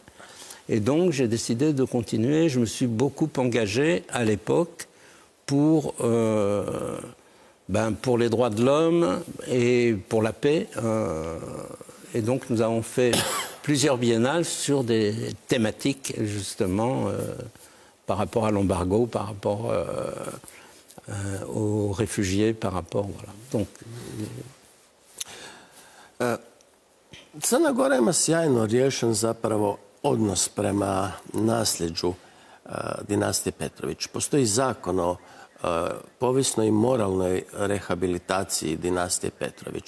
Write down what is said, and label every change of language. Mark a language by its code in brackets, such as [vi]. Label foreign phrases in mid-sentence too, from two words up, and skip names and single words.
[fr] Et donc, j'ai décidé de continuer. Je me suis beaucoup engagé à l'époque pour les droits de l'homme et pour la paix. Et donc, nous avons fait plusieurs biennales sur des thématiques, justement, par rapport à l'embargo, par rapport aux réfugiés, par rapport... Voilà. Donc, [hr] Crna Gora ima sjajno riješen zapravo odnos prema nasljeđu dinastije Petrović. Postoji zakon o povijesnoj i moralnoj rehabilitaciji dinastije Petrović.